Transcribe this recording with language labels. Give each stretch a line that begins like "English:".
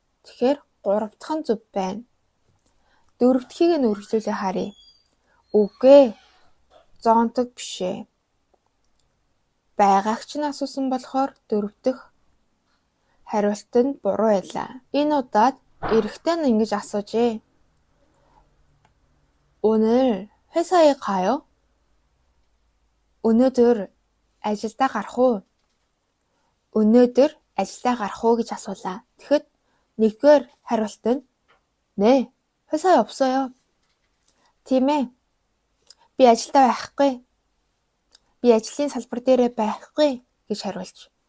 Mongolian: Тэгэхээр гурав дахь нь зөв байна. Дөрөв дахьыг нь үргэлжлүүлээ харъя. Үгүй, зоонтог биш ээ. Байгаагч нь асуусан болохоор дөрөв дахь хариулт нь буруу байлаа. Энэ удаад эрэгтэй нь ингэж асуужээ.
Korean: 오늘 회사에 가요?
Mongolian: өнөөдөр ажилдаа гарах уу? Өнөөдөр ажилдаа гарах уу гэж асуулаа. Тэгэхэд нэгдүгээр хариулт нь
Korean: "네, 회사에 없어요."
Mongolian: Тийм ээ. Би ажилдаа байхгүй. Би ажлын салбар дээрээ байхгүй гэж хариулж.